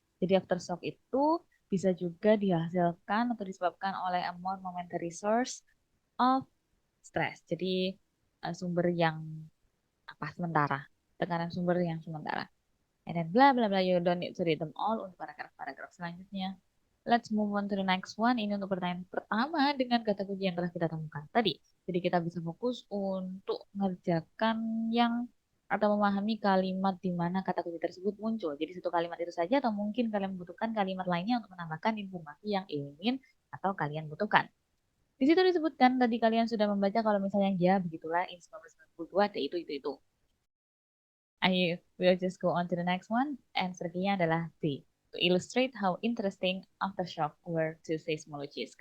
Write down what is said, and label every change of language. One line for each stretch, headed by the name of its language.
Indonesian: Jadi aftershock itu bisa juga dihasilkan atau disebabkan oleh
English: a more momentary source of stress.
Indonesian: Jadi sumber yang apa sementara, tekanan sumber yang sementara.
English: And then bla bla bla, you don't need to read them all
Indonesian: untuk paragraf-paragraf selanjutnya.
English: Let's move on to the next one.
Indonesian: Ini untuk pertanyaan pertama dengan kata kunci yang telah kita temukan tadi. Jadi kita bisa fokus untuk mengerjakan yang atau memahami kalimat di mana kata kunci tersebut muncul. Jadi satu kalimat itu saja atau mungkin kalian membutuhkan kalimat lainnya untuk menambahkan informasi yang ingin atau kalian butuhkan. Di situ disebutkan tadi kalian sudah membaca kalau misalnya ya begitulah in 1992 ada itu.
English: I will just go on to the next one.
Indonesian: Answer-nya adalah D.
English: To illustrate how interesting aftershock were to seismologists.